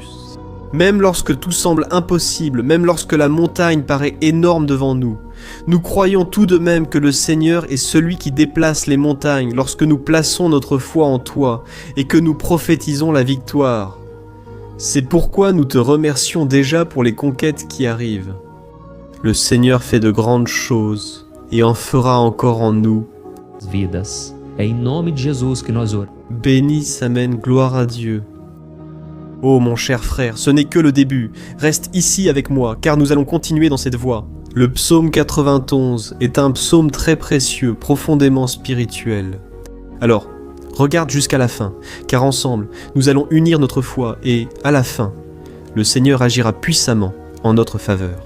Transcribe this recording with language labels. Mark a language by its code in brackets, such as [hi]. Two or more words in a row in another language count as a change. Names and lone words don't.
[fr] Même lorsque tout semble impossible, même lorsque la montagne paraît énorme devant nous, nous croyons tout de même que le Seigneur est celui qui déplace les montagnes lorsque nous plaçons notre foi en toi et que nous prophétisons la victoire. C'est pourquoi nous te remercions déjà pour les conquêtes qui arrivent. Le Seigneur fait de grandes choses et en fera encore en nous. [pt] Vidas. É em nome de Jesus que nós oramos. [fr] Bénisse, amen, gloire à Dieu. Oh mon cher frère, ce n'est que le début. Reste ici avec moi, car nous allons continuer dans cette voie. Le psaume 91 est un psaume très précieux, profondément spirituel. Alors, regarde jusqu'à la fin, car ensemble, nous allons unir notre foi et, à la fin, le Seigneur agira puissamment en notre faveur.